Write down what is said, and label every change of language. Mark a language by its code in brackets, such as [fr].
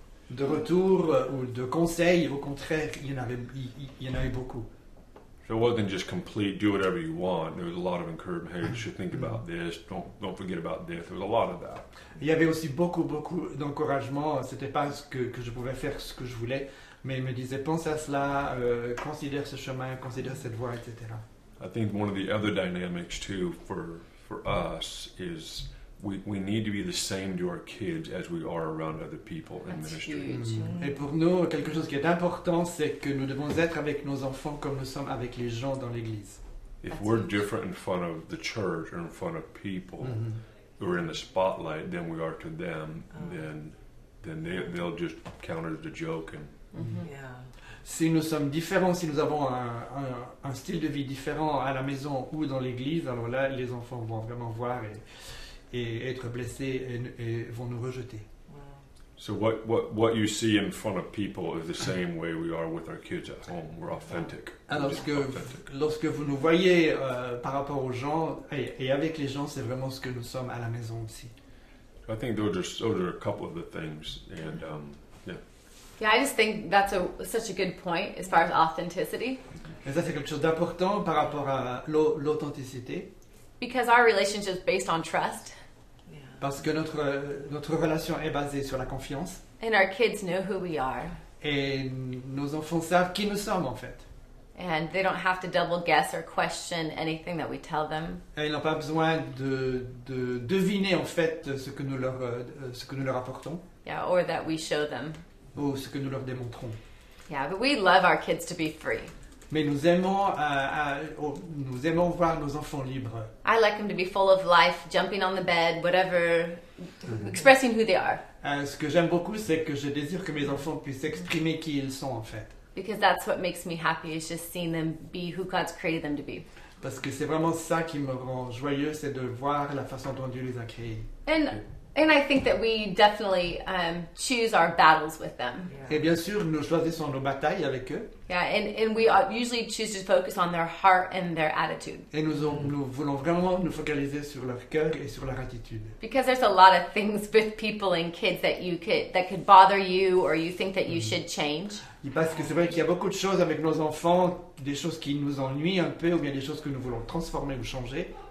[fr] de retour ou de conseils. Au contraire, il y en avait beaucoup. [en] So it wasn't just complete, do whatever you want. There was a lot of encouragement. Hey, you should think about this. Don't forget about this. There was a lot of that. [fr] Il y avait aussi beaucoup d'encouragement. C'était pas que je pouvais faire ce que je voulais, mais il me disait pense à cela, considère ce chemin, considère cette voie, etc. [en] I think one of the other dynamics too for us is we need to be the same to our kids as we are around other people in That's ministry. huge. [fr] Et pour nous, quelque chose qui est important, c'est que nous devons être avec nos enfants comme nous sommes avec les gens dans l'église. [en] If That's we're huge. different in front of the church or in front of people who are in the spotlight than we are to them, then they'll just count it as a joke. And Yeah. [fr] Si nous sommes différents, si nous avons un style de vie différent à la maison ou dans l'église, alors là, les enfants vont vraiment voir et être blessés et vont nous rejeter. [en] Wow. so what you see in front of people is the same way we are with our kids at home. We're authentic. We're [fr] Alors, [en] just authentic. [fr] lorsque vous nous voyez par rapport aux gens et avec les gens, c'est vraiment ce que nous sommes à la maison aussi. [en] I think those are a couple of the things, and yeah. Yeah, I just think that's such a good point as far as authenticity. [fr] Et ça, c'est quelque chose d'important par rapport à l'authenticité, [en] Because our relationship is based on trust, Yeah. [fr] parce que notre relation est basée sur la confiance, [en] and our kids know who we are, [fr] et nos enfants savent qui nous sommes en fait. [en] and they don't have to double guess or question anything that we tell them. [fr] Et ils n'ont pas besoin de deviner en fait ce que nous leur apportons [en] Yeah, or that we show them. [fr] ou ce que nous leur démontrons. [en] Yeah, but we love our kids to be free. [fr] Mais nous aimons voir nos enfants libres. [en] I like them to be full of life, jumping on the bed, whatever, expressing who they are. [fr] Ce que j'aime beaucoup, c'est que je désire que mes enfants puissent exprimer qui ils sont en fait. [en] Because that's what makes me happy, is just seeing them be who God's created them to be. [fr] Parce que c'est vraiment ça qui me rend joyeux, c'est de voir la façon dont Dieu les a créés. [en] And I think that we definitely choose our battles with them. [fr] Et bien sûr, nous choisissons nos batailles avec eux. [en] Yeah, and we usually choose to focus on their heart and their attitude. [fr] Et nous voulons vraiment nous focaliser sur leur cœur et sur leur attitude. [en] Because there's a lot of things with people and kids that could bother you, or you think that you should change. [fr] Parce que c'est vrai qu'il y a beaucoup de choses avec nos enfants, des choses qui nous ennuient un peu, ou bien des choses que nous voulons transformer ou changer.